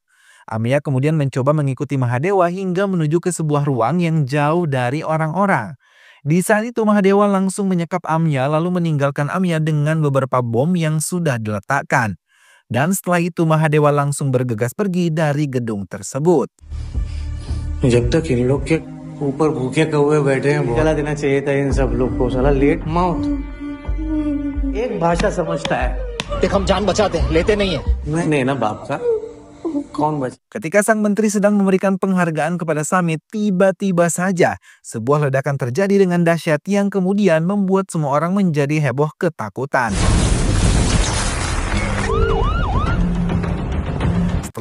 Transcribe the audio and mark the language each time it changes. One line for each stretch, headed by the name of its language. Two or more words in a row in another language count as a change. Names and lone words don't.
Indonesian: Amia kemudian mencoba mengikuti Mahadewa hingga menuju ke sebuah ruang yang jauh dari orang-orang. Di saat itu Mahadewa langsung menyekap Amia lalu meninggalkan Amia dengan beberapa bom yang sudah diletakkan. Dan setelah itu Mahadewa langsung bergegas pergi dari gedung tersebut.
Hindi: जब तक इन लोग के ऊपर भूखे कौवे बैठे हैं चला देना चाहिए था इन सब लोग को साला लेट मौत एक भाषा समझता है देख हम जान बचाते हैं लेते नहीं है नहीं ना बाप का
Indonesian: Ketika sang menteri sedang memberikan penghargaan kepada summit, tiba-tiba saja sebuah ledakan terjadi dengan dahsyat yang kemudian membuat semua orang menjadi heboh ketakutan.